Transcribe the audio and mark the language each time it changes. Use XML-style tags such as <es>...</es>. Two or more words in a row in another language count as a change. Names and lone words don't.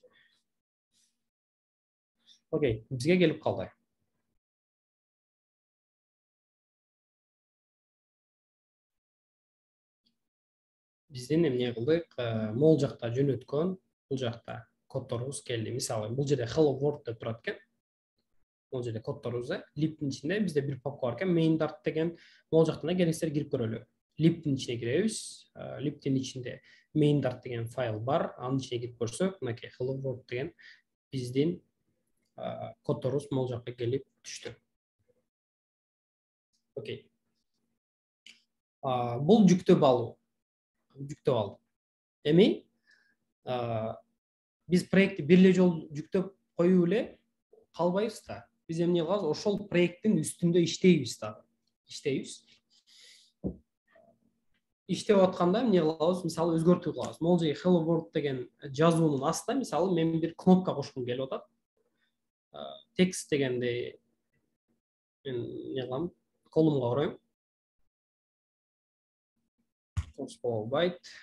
<ky>Окей, бизге келип калды. Биздин эмне кылдык? Могул жакта жөнөткөн, бул жакта коддорубуз келди. Мисалы, бул жерде</ky> <en>hello world</en> <ky>деп турат экен. Бул жерде коддорубуз lib'тин ичинде бизде бир папка бар экен, main dart деген. Могул жактан да келиңиздер кирип көрөлү. Lib'тин ичине киребиз. Lib'тин ичинде main dart деген файл бар. Анын ичине кирип көрсөк, мынакей</ky> <en>hello world</en> <ky>деген биздин коддорубуз могул жакка келип түштү. Окей. Бул жүктөп алуу. Жүктөп алды. Эми биз проектти бир эле жолу жүктөп коюп эле калбайбыз да. Биз эмне кылабыз? Ошол проекттин үстүндө иштейбиз да. Иштейбиз. Иштеп атканда эмне кылабыз? Мисалы, өзгөртүү кылабыз. Могул жерге hello world деген жазуунун астына, мисалы, мен бир кнопка кошкум келип атат. Текст дегенде мен эмне кылам? Колумга урайм. Byte.</ky>